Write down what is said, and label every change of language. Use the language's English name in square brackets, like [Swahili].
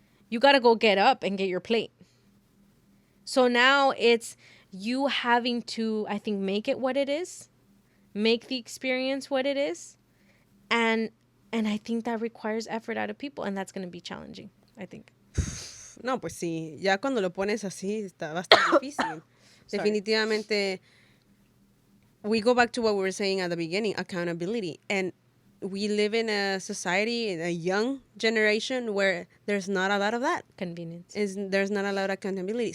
[English] You got to go get up and get your plate. So now it's you having to, I think, make it what it is, make the experience what it is. And I think that requires effort out of people, and that's going to be challenging, I think. [Spanish] No, pues sí, ya cuando lo pones así, va a estar difícil. Definitivamente, [English] we go back to what we were saying at the beginning, accountability. And we live in a society, in a young generation, where there's not a lot of that. Convenience. There's not a lot of accountability.